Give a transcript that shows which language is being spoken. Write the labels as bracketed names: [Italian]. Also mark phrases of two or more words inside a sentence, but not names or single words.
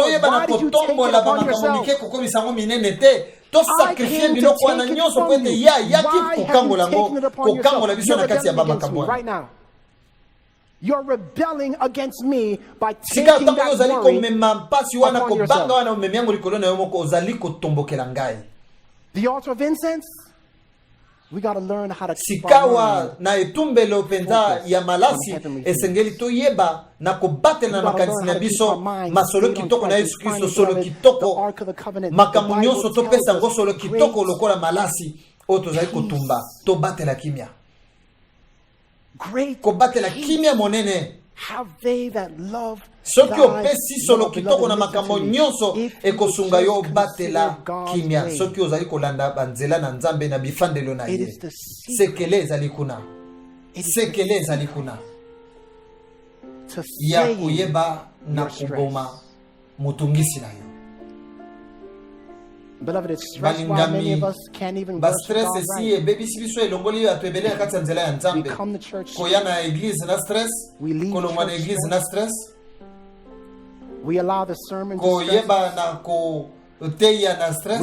[English] Why did you take it upon yourself? [Lingala] To sacrifier biloko wana nyonso po ete ya yaki kokangola ngo kokangola biso na kati ya bamakambo [English] right now. You're rebelling against me by taking that worry upon yourself. The altar of incense, we got to learn how to keep our [Lingala] na etumbelo penza ya malasi esengeli toyeba na kobatela na makanisi na biso masolo kitoko na Yesu Kristo solo kitoko makambo nyonso topesa ngo solo kitoko lokola malasi oto zali kotumba to batela kimia kobatela kimia monene [English] have they that love [Lingala] soki opesi solo kitoko na makambo nyonso ekosunga yo batela kimia soki ozali kolanda banzela na nzambe na bifandelo na ye sekele ezali kuna ya kuyeba na kuboma mutungisi na yo. [English] Beloved, it's stress why many of us can't even worship God right. We come to church, we leave church stress. We allow the sermon to stress us.